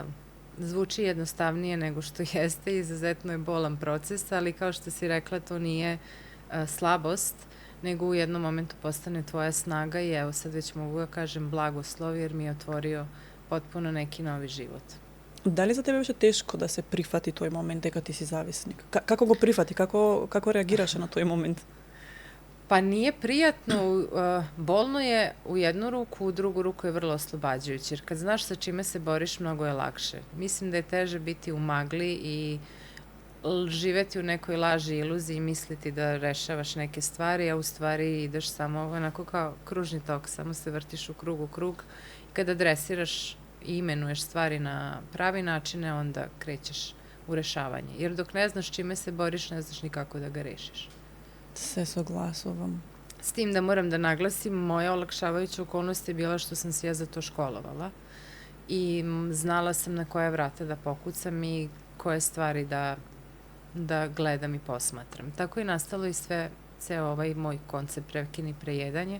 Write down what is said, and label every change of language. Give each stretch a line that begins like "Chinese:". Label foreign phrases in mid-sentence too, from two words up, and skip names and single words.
Serbian: Zvuči jednostavnije nego što jeste, izuzetno je bolan proces, ali kao što si rekla, to nije slabost, nego u jednom momentu postane tvoja snaga i evo sad već mogu da kažem blagoslov jer mi je otvorio potpuno neki novi život.
Macedonian: Дали за тебе беше тешко да се прифати тој момент дека ти си зависник? Како го прифати? Како реагираше на тој момент?
Serbian: Pa nije prijatno, bolno je u jednu ruku, u drugu ruku je vrlo oslobađajuće, jer kad znaš sa čime se boriš, mnogo je lakše. Mislim da je teže biti u magli i živeti u nekoj laži i iluziji i misliti da rešavaš neke stvari, a u stvari ideš samo onako kao kružni tok, samo se vrtiš u krug. Kada dresiraš i imenuješ stvari na pravi načine, onda krećeš u rešavanje. Jer dok ne znaš čime se boriš, ne znaš ni kako da ga rešiš.
Macedonian: Се согласувам.
Serbian: S tim da moram da naglasim, moja olakšavajuća okolnost je bila što sam se ja za to školovala i znala sam na koje vrata da pokucam i koje stvari da gledam i posmatram. Tako je nastalo i ceo ovaj moj koncept prekini prejedanje.